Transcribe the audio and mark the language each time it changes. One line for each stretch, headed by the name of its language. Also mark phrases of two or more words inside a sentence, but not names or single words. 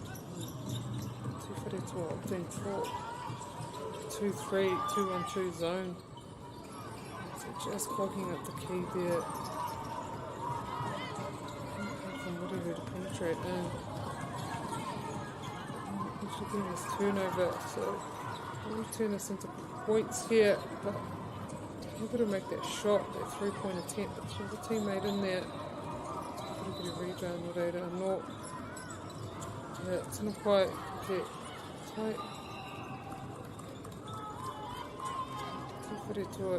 English: Tūwhare toa opting for 2-3, 2-1-2 zone. So just clogging up the key there. For Muri Who to penetrate in. Actually getting this turnover, so we'll turn this into points here, but able to make that shot, that 3-point attempt. But there's a teammate in there. Pretty good rebound already. I'm not. Yeah, it's not quite get tight. Tūwhare toa.